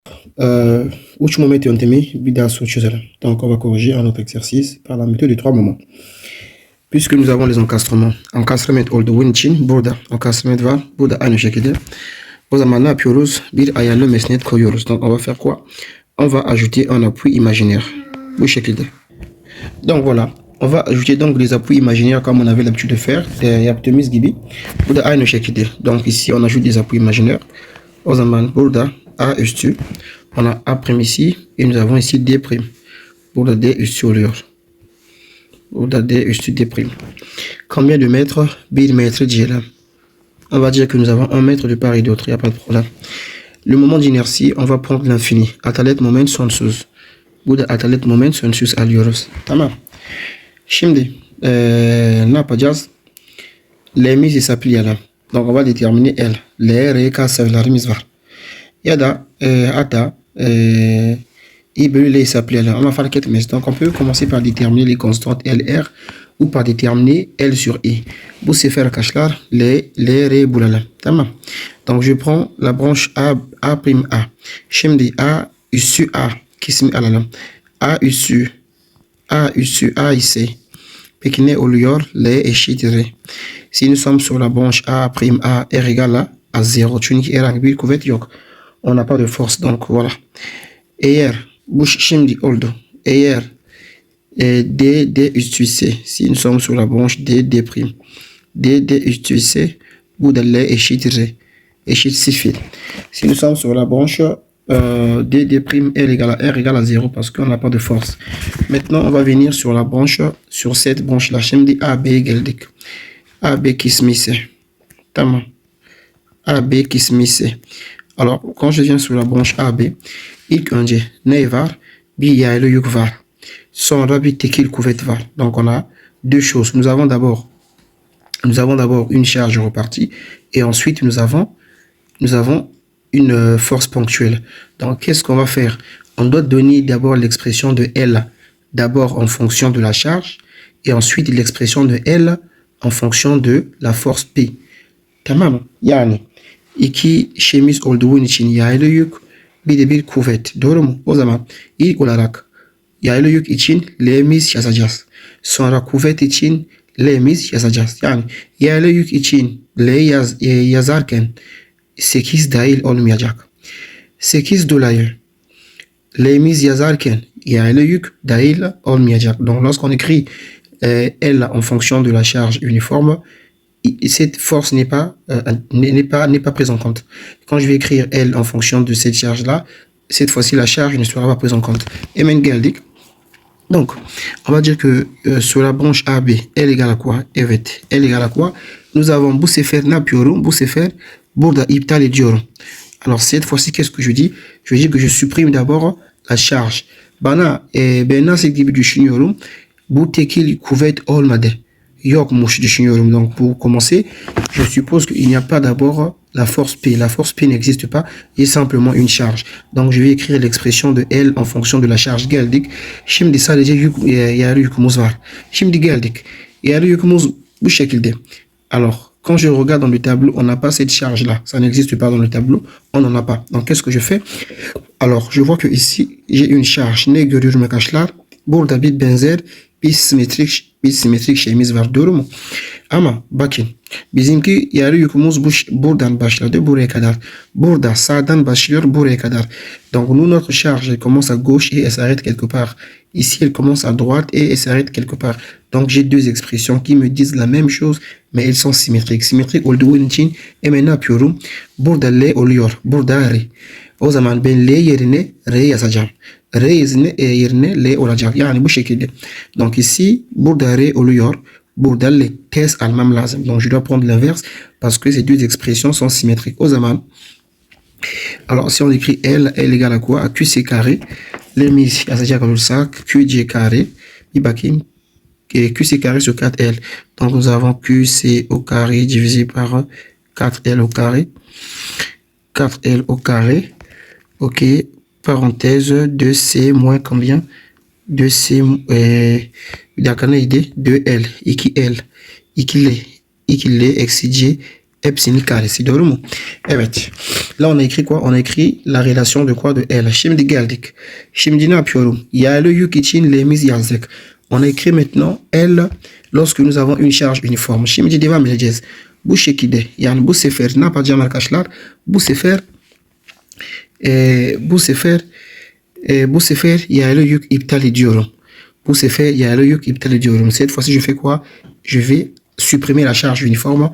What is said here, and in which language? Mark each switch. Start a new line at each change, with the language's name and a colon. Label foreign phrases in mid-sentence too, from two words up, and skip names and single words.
French: último momento on temi bida là. Donc on va corriger un autre exercice par la méthode des 3 moments. Puisque nous avons les encastrements, encastrement old winchin, burada, encastrement var,
Turkish: burada aynı şekilde. O zaman ne yapıyoruz? Bir ayarlı mesnet koyuyoruz.
French: Donc on va faire quoi? On va ajouter un appui imaginaire.
Turkish: Bu şekilde.
French: Donc voilà. On va ajouter donc les appuis imaginaires comme on avait l'habitude de faire.
Turkish: Yaptığımız gibi. Burada aynı şekilde.
French: Donc ici on ajoute des appuis imaginaires.
Turkish: O zaman burada A üstü.
French: On a A' ici. Et nous avons ici D'.
Turkish: Burada D üstü oluyor. Burada D üstü D'.
French: Combien de mètres?
Turkish: 1 mètre diyelim.
French: On va dire que nous avons 1 mètre de part et d'autre. Il n'y a pas de problème. Le moment d'inertie, on va prendre l'infini.
Turkish: Atalet moment sonsuz. Burada atalet moment sonsuz alıyoruz. Tamam. Şimdi ne yapacağız? L'imiz hesaplayalım.
French: Donc on va déterminer L.
Turkish: L, R, K sayılarımız var. Ya da hatta I bölü L hesaplayalım. Ama fark etmez.
French: Donc on peut commencer par déterminer les constantes L, R ou par déterminer L sur I.
Turkish: Bu sefer arkadaşlar L, R bulalım. Tamam.
French: Donc je prends la branche A'.
Turkish: Şimdi A üssü A kısmı alalım. A üssü A ise peki ne oluyor? L eşittir.
French: Si nous sommes sur la branche A', R égale à 0.
Turkish: Çünkü herhangi bir kuvvet yok.
French: On n'a pas de force. Donc voilà.
Turkish: Eğer bu şimdi oldu. Eğer D üstü ise,
French: si nous sommes sur la branche D'.
Turkish: D üstü ise bu da L eşittir. Eşit 0.
French: Si nous sommes sur la branche D', R égale à 0 parce qu'on n'a pas de force. Maintenant, on va venir sur la branche, sur cette branche-là.
Turkish: Şimdi AB geldik. AB kısmı ise. Tamam. AB kısmı ise.
French: Alors, quand je viens sur la branche AB,
Turkish: ilk önce ne var? Bir yaylı yük var. Sonra bir tekil kuvvet var.
French: Donc, on a deux choses. Nous avons d'abord une charge repartie et ensuite nous avons une force ponctuelle. Donc, qu'est-ce qu'on va faire? On doit donner d'abord l'expression de L, d'abord en fonction de la charge, et ensuite l'expression de L en fonction de la force P.
Turkish: Tamam. Yani, iki şeyimiz olduğu için yaylı yük, bir de bir kuvvet. Doğru mu? O zaman ilk olarak yaylı yük için L'miz yazacağız. Sonra kuvvet için L'miz yazacağız. Yani yaylı yük için L yazarken 8 dahil olmayacak. 8 dolayı L'miz yazarken yaylı yük dahil olmayacak.
French: Donc lorsqu'on écrit L en fonction de la charge uniforme, cette force n'est pas prise en compte. Quand je vais écrire L en fonction de cette charge-là, cette fois-ci la charge ne sera pas prise en compte.
Turkish: Hemen geldik.
French: Donc, on va dire que sur la branche AB, L égale à quoi?
Turkish: Evet,
French: L égale à quoi? Nous avons
Turkish: bu sefer ne yapıyorum? Bu sefer burada iptal ediyorum.
French: Alors, cette fois-ci, qu'est-ce que je dis? Je dis que je supprime d'abord la charge.
Turkish: Bana ben nasıl gibi düşünüyorum? Bu tekil kuvvet olmadı. Yokmuş düşünüyorum.
French: Donc, pour commencer, je suppose qu'il n'y a pas d'abord la force P. La force P n'existe pas, il y a simplement une charge. Donc, je vais écrire l'expression de L en fonction de la charge geldik.
Turkish: Şimdi sadece yarı yükümüz var. Şimdi geldik. Yarı yükümüz bu şekilde.
French: Alors, quand je regarde dans le tableau, on n'a pas cette charge-là. Ça n'existe pas dans le tableau. On n'en a pas. Donc, qu'est-ce que je fais? Alors, je vois que ici, j'ai une charge.
Turkish: Ne görüyorum arkadaşlar? Burada bir benzer bir simetrik şeyimiz var. Doğru mu? Ama bakın. Bizimki yarı yükümüz buradan başladı buraya kadar. Burada sağdan başlıyor buraya kadar.
French: Donc, nous, notre charge, elle commence à gauche et elle s'arrête quelque part. Ici, elle commence à droite et elle s'arrête quelque part. Donc, j'ai deux expressions qui me disent la même chose, mais elles sont symétriques.
Turkish: Symétriques olduğu için hemen ne yapıyorum? Burada L oluyor. Burada R. O zaman ben L yerine R yazacağım. R yerine L olacak. Yani bu şekilde.
French: Donc, ici,
Turkish: burada R oluyor. Burada L ters almam lazım.
French: Donc, je dois prendre l'inverse parce que ces deux expressions sont symétriques.
Turkish: O zaman,
French: alors, si on écrit L égale à quoi? À QC carré.
Turkish: L'emiz yazacak olursak QC carré. Bir bakayım.
French: QC carré sur 4L. Donc, nous avons QC au carré divisé par 4L au carré. 4L au carré. Ok. Parenthèse 2C moins combien?
Turkish: 2C dakika neydi? 2L. 2L. 2L eksi C hepsini karesi. Doğru mu? Evet.
French: Là on a écrit quoi? On a écrit la relation de quoi?
Turkish: De L. Şimdi geldik. Şimdi ne yapıyorum? Yerli yük için L'miz yazdık.
French: On a écrit maintenant L lorsque nous avons une charge uniforme.
Turkish: Şimdi devam edeceğiz. Bu şekilde yani bu sefer ne yapacağım arkadaşlar? Bu sefer yerli yük iptal ediyorum. Bu sefer yerli yük iptal ediyorum.
French: Cette fois-ci je fais quoi? Je vais supprimer la charge uniforme.